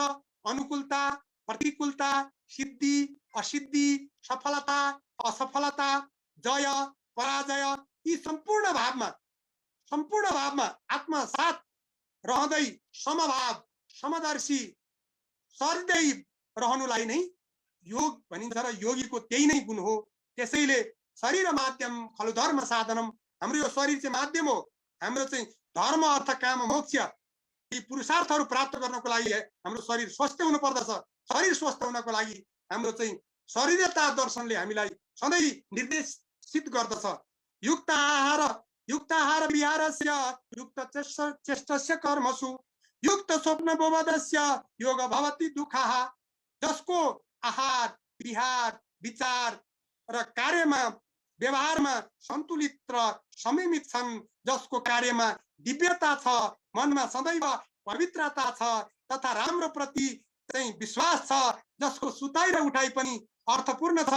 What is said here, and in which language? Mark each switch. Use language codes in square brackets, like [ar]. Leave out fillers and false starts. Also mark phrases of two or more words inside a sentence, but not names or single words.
[ne] अनुकूलता, प्रतिकूलता, सिद्धि, असिद्धि, सफलता, असफलता, जय, पराजय, यी सम्पूर्ण भावमा आत्मा साथ रहँदै समभाव, समदर्शी, सदैव रहनुलाई नै योग भनिन्छ र योगीको त्यही नै गुण हो। [sa] त्यसैले शरीर माध्यम खलु धर्म साधनम, [ne] हाम्रो यो शरीर चाहिँ माध्यम हो। हाम्रो चाहिँ धर्म अर्थ काम मोक्ष यी पुरुषार्थहरू प्राप्त गर्नको लागि हाम्रो शरीर स्वस्थ हुनु पर्दछ। शरीर स्वस्थ हुनको लागि हाम्रो चाहिँ सरिदेवता दर्शनले हामीलाई सधैँ निर्देशित गर्दछ। [sa] युक्त आहार विहारस्य युक्त चेष्टस्य कर्मसु युक्त स्वप्न बोधस्य योग भवति दुःखः। [ne] जसको आहार विहार विचार र कार्यमा व्यवहारमा सन्तुलित र संयमित छन्, जसको कार्यमा दिव्यता छ, मनमा सदैव पवित्रता छ तथा राम्रो प्रति चाहिँ विश्वास छ, जसको सुताइ र उठाइ पनि अर्थपूर्ण छ।